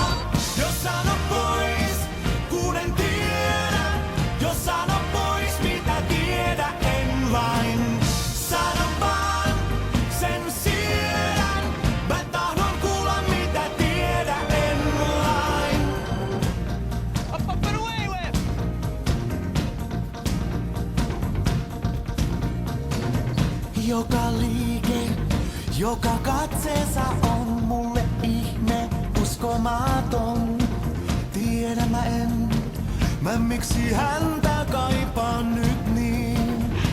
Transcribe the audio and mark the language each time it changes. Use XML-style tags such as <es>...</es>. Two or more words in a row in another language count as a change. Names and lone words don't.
<fi>Jos sano pois, kun en tiedä, jos sano pois mitä tiedä en vain. Sano vaan, sen siedän, mä tahdon kuulla mitä tiedä en vain.</fi> <en>Up and away with!</en> <fi>Joka liike, joka katseessa on mulle ihme uskomaton. Tiedän mä miksi häntä kaipaan nyt niin.</fi>